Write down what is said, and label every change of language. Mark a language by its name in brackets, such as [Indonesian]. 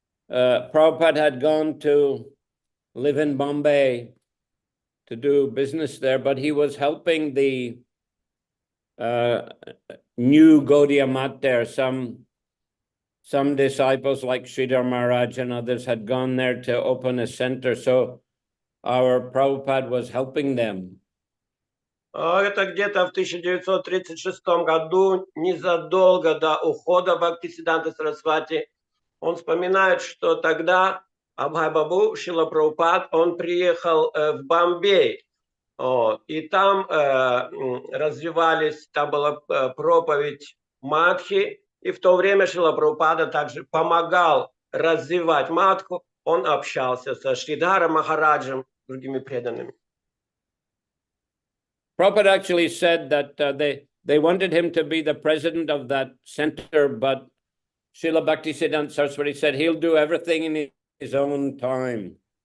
[English] Prabhupada had gone to live in Bombay to do business there, but he was helping the new Gaudiya Mat there. Some disciples like Sridhar Maharaj and others had gone there to open a center, so our Prabhupada was helping them. [Russian] Это где-то в 1936 году, незадолго до ухода Бхактисиддханта Сарасвати, он вспоминает, что тогда Абхай Бабу, Шрила Прабхупад, он приехал в Бомбей, и там развивались, там была проповедь Мадхи, и в то время Шрила Прабхупада также помогал развивать Мадху, он общался со Шридхаром Махараджем, другими преданными. [English] Prabhupada actually said that they wanted him to be the president of that center, but Srila Bhaktisiddhanta Saraswati said he'll do everything in his own time.